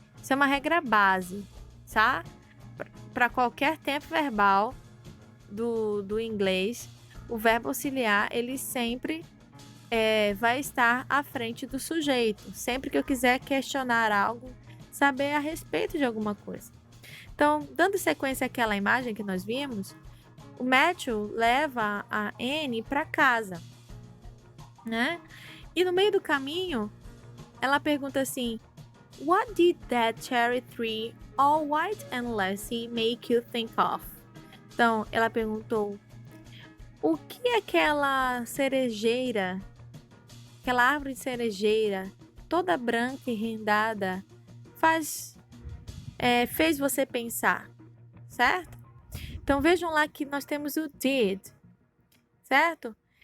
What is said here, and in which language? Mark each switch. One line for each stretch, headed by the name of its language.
Portuguese: Isso é uma regra base, tá? Para qualquer tempo verbal do inglês, o verbo auxiliar, ele sempre vai estar à frente do sujeito. Sempre que eu quiser questionar algo, saber a respeito de alguma coisa. Então, dando sequência àquela imagem que nós vimos, o Matthew leva a Anne para casa, né? E no meio do caminho, ela pergunta assim:
English: What did that cherry tree, all white and lassie, make you think of?
Portuguese: Então, ela perguntou: o que aquela cerejeira, aquela árvore de cerejeira, toda branca e rendada, fez você pensar, certo? Então, vejam lá que nós temos o did, certo?